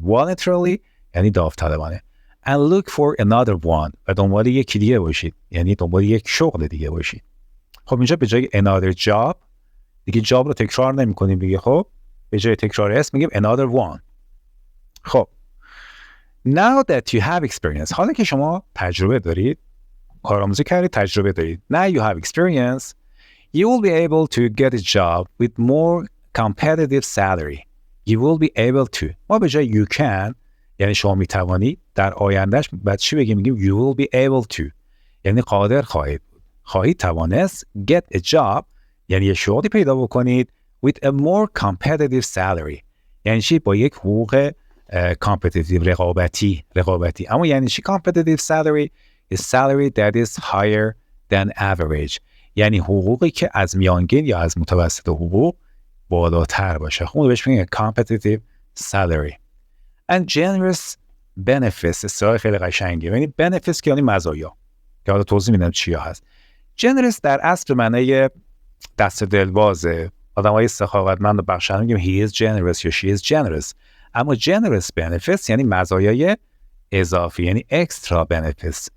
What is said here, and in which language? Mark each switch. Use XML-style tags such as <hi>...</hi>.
<fa>voluntarily یعنی داوطلبانه.</fa> <en>and look for another one</en> <fa>و دنبال یکی دیگه باشید یعنی دنبال یک شغل دیگه باشید. خب اینجا به جای another job دیگه جاب رو تکرار نمی کنیم دیگه. خب به جای تکرار اسم میگیم another one. خب</fa> <en>now that you have experience</en> <fa>حالا که شما تجربه دارید، کارآموزی کردید، تجربه دارید.</fa> <en>now you have experience you will be able to get a job with more competitive salary You will be able to.</en> <fa>ما به جای you can یعنی شما میتوانید در آیندهش بعد چی بگیم؟ میگیم</fa> <en>you will be able to</en> <fa>یعنی قادر خواهید توانست get a job یعنی یه شغلی پیدا بکنید</fa> <en>with a more competitive salary</en> <fa>یعنی چی؟ با یک حقوق competitive رقابتی اما یعنی چی competitive salary؟</fa> <en>A salary that is higher than average</en> <fa>یعنی حقوقی که از میانگین یا از متوسط حقوق بالاتر باشه. خب بهش میگن</fa> <en>competitive salary and generous benefits.</en> <fa>اصطلاح خیلی قشنگه. یعنی benefits که یعنی مزایا که حالا توضیح میدم چیا هست. generous در اصل به معنی دست دلبازه. آدمای سخاوتمند و بخشنده میگیم</fa> <en>he is generous</en> <fa>یا</fa> <en>she is generous.</en> <fa>اما generous benefits یعنی مزایای اضافی یعنی extra benefits.</fa>